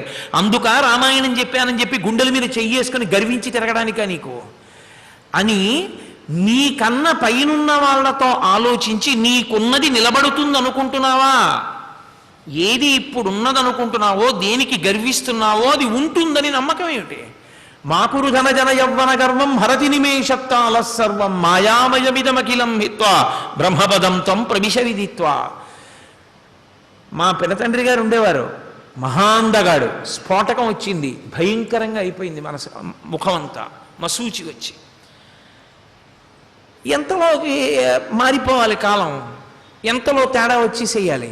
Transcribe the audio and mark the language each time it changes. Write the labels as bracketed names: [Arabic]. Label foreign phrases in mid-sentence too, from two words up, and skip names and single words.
[Telugu] అందుక రామాయణం చెప్పానని చెప్పి గుండెల మీద చెయ్యేసుకుని గర్వించి తిరగడానికా నీకు అని నీకన్న పైనున్న వాళ్ళతో ఆలోచించి నీకున్నది నిలబడుతుంది అనుకుంటున్నావా? ఏది ఇప్పుడున్నదనుకుంటున్నావో, దేనికి గర్విస్తున్నావో అది ఉంటుందని నమ్మకం ఏమిటి? [Sanskrit] మాకురు ధన జన యవ్వన గర్వం హరతి నిమేషత్తాల సర్వం మాయామయమిదమఖిలం హిత్వా బ్రహ్మపదం త్వం ప్రవిశ విదిత్వా. [Telugu] మా పినతండ్రి గారు ఉండేవారు, మహాందగాడు. స్ఫోటకం వచ్చింది, భయంకరంగా అయిపోయింది మనసు, ముఖం అంతా మసూచి వచ్చి. ఎంతలోకి మారిపోవాలి కాలం, ఎంతలో తేడా వచ్చేసేయాలి.